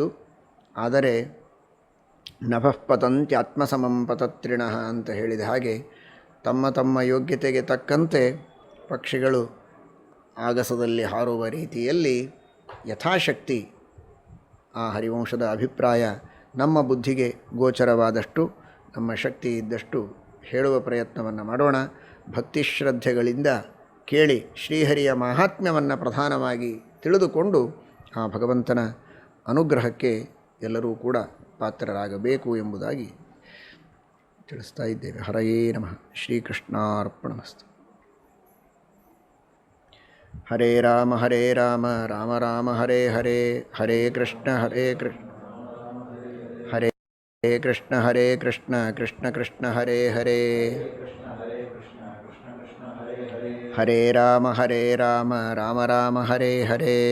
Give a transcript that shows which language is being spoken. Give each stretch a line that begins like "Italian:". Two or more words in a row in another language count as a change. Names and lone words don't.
Kannada: ಆದರೆ
Sanskrit: ನಭಃ ಪತಂತ್ಯಾತ್ಮಸಮಂ ಪತತ್ರಿಣಃ
Kannada: ಅಂತ ಹೇಳಿದ ಹಾಗೆ ತಮ್ಮ ತಮ್ಮ ಯೋಗ್ಯತೆಗೆ ತಕ್ಕಂತೆ ಪಕ್ಷಿಗಳು ಆಗಸದಲ್ಲಿ ಹಾರುವ ರೀತಿಯಲ್ಲಿ ಯಥಾಶಕ್ತಿ ಆ ಹರಿವಂಶದ ಅಭಿಪ್ರಾಯ ನಮ್ಮ ಬುದ್ಧಿಗೆ ಗೋಚರವಾದಷ್ಟು, ನಮ್ಮ ಶಕ್ತಿ ಇದ್ದಷ್ಟು ಹೇಳುವ ಪ್ರಯತ್ನವನ್ನು ಮಾಡೋಣ. ಭಕ್ತಿಶ್ರದ್ಧೆಗಳಿಂದ ಕೇಳಿ ಶ್ರೀಹರಿಯ ಮಾಹಾತ್ಮ್ಯವನ್ನು ಪ್ರಧಾನವಾಗಿ ತಿಳಿದುಕೊಂಡು ಆ ಭಗವಂತನ ಅನುಗ್ರಹಕ್ಕೆ ಎಲ್ಲರೂ ಕೂಡ ಪಾತ್ರರಾಗಬೇಕು ಎಂಬುದಾಗಿ ತಿಳಿಸ್ತಾ ಇದ್ದೇವೆ.
Sanskrit: ಹರಯೇ ನಮಃ. ಶ್ರೀಕೃಷ್ಣಾರ್ಪಣಮಸ್ತು. ಹರೇ ರಾಮ ರಾಮ ರಾಮ ಹರೇ ಹರೇ, ಹರೇ ಕೃಷ್ಣ ಹರೇ ಕೃಷ್ಣ ಕೃಷ್ಣ ಕೃಷ್ಣ ಹರೇ ಹರೇ, ಹರೇ ರಾಮ ರಾಮ ರಾಮ ಹರೇ ಹರೇ,